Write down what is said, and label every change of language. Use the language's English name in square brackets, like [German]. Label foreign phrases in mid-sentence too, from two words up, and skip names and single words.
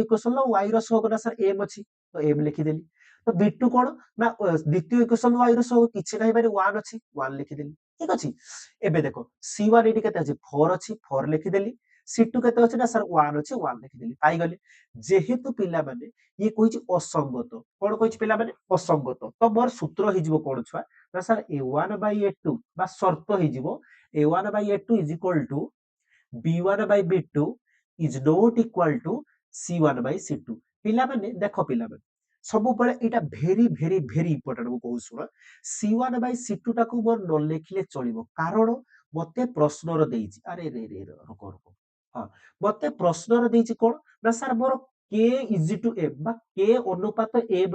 [Odia] ଇକ୍ୱେସନ ର y ର ସହଗ ନା ସାର୍ m ଅଛି ତ m ଲେଖିଦେଲି ତ b2 କଣ ନା ଦ୍ୱିତୀୟ ଇକ୍ୱେସନ y ର ସହଗ କିଛି ନାହିଁ ମାନେ 1 ଅଛି 1 ଲେଖିଦେଲି ଠିକ ଅଛି ଏବେ ଦେଖ c1 ଏଠି କେତେ ଅଛି 4 ଅଛି 4 ଲେଖିଦେଲି c2 କେତେ ଅଛି ନା ସାର୍ 1 ଅଛି 1 ଲେଖିଦେଲି ପାଇଗଲେ ଯେହେତୁ ପିଲାମାନେ ଇଏ କହିଛି ଅସଙ୍ଗତ କଣ କହିଛି ପିଲାମାନେ ଅସଙ୍ଗତ ତ ମୋର ସୂତ୍ର ହେଇଯିବ କଣ ଛୁଆ ନା ସାର୍ a1/a2 ବା ସର୍ତ୍ତ ହେଇଯିବ a1/a2 = b1/b2 [English] is not equal to [Odia] c1/c2 ପିଲାମାନେ ଦେଖ ପିଲାମାନେ ସବୁବେଳେ ଏଇଟା [English] very very very important [Odia] ମୁଁ କହୁଛି ଶୁଣ c1/c2 ଟାକୁ ମୋର ନ ଲେଖିଲେ ଚଳିବ କାରଣ ମତେ ପ୍ରଶ୍ନର ଦେଇଛି ଆରେ ରେ ରେ ରକ ରକ ହଁ ମତେ ପ୍ରଶ୍ନର ଦେଇଛି କଣ ନା ସାର୍ ମୋର k = m ବା k ଅନୁପାତ m